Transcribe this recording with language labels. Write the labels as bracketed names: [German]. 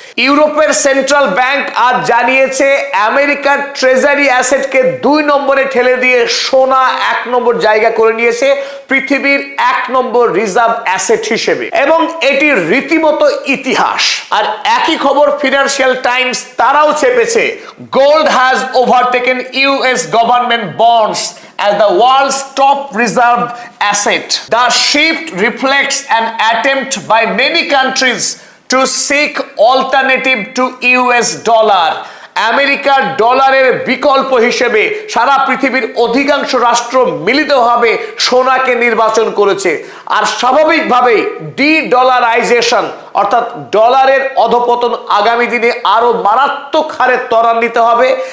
[Bangla] ইউরোপের central bank আজ জানিয়েছে আমেরিকার ট্রেজারি অ্যাসেটকে 2 নম্বরে ঠেলে দিয়ে সোনা 1 নম্বর জায়গা করে নিয়েছে পৃথিবীর 1 নম্বর রিজার্ভ অ্যাসেট হিসেবে, এবং এটি রীতিমতো ইতিহাস। আর একই খবর ফিনান্সিয়াল টাইমস তারাও চেপেছে, [English] Gold has overtaken US government bonds as the world's top reserve asset। The shift reflects an attempt by many countries to seek alternative to US dollar। [Bangla] আমেরিকার ডলারের বিকল্প হিসেবে সারা পৃথিবীর অধিকাংশ রাষ্ট্র মিলিতভাবে সোনাকে নির্বাচন করেছে। আর স্বাভাবিকভাবেই ডি-ডলারাইজেশন অর্থাৎ ডলারের অধপতন আগামী দিনে আরো মারাত্মক হারে ত্বরান্বিত হবে।